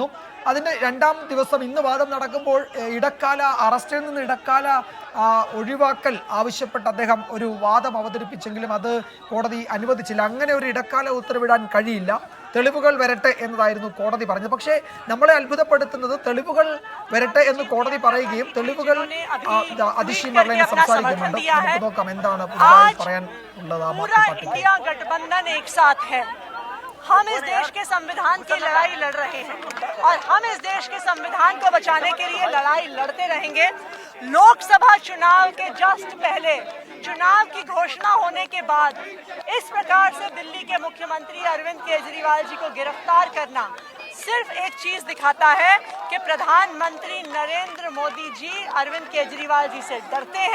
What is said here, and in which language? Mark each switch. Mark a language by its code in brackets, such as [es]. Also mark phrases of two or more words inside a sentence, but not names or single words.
[ml] അതിൻ്റെ 2ാം ദിവസം ഇന്ന് വാദം നടക്കുമ്പോൾ ഇടക്കാല അറസ്റ്റിൽ നിന്ന് ഇടക്കാല ഒഴിവാക്കൽ ആവശ്യപ്പെട്ട് അദ്ദേഹം ഒരു വാദം അവതരിപ്പിച്ചെങ്കിലും അത് കോടതി അനുവദിച്ചില്ല. അങ്ങനെ ഒരു ഇടക്കാല ഉത്തരവിടാൻ കഴിയില്ല, തെളിവുകൾ വരട്ടെ എന്നതായിരുന്നു കോടതി പറഞ്ഞത്. പക്ഷേ നമ്മളെ അത്ഭുതപ്പെടുത്തുന്നത് തെളിവുകൾ വരട്ടെ എന്ന് കോടതി പറയുകയും തെളിവുകൾ അതിശി മർലേനെ സംസാരിക്കുന്നുണ്ട്. നമുക്ക് നോക്കാം എന്താണ് പറയാൻ ഉള്ളത്. [hi] हम इस देश के संविधान की लड़ाई लड़ रहे हैं और हम इस देश के संविधान को बचाने के लिए लड़ाई लड़ते रहेंगे। लोकसभा चुनाव के जस्ट पहले चुनाव की घोषणा होने के बाद इस प्रकार से दिल्ली के मुख्यमंत्री अरविंद केजरीवाल जी को गिरफ्तार करना सिर्फ एक चीज दिखाता है कि प्रधानमंत्री नरेंद्र मोदी जी अरविंद केजरीवाल जी से डरते हैं।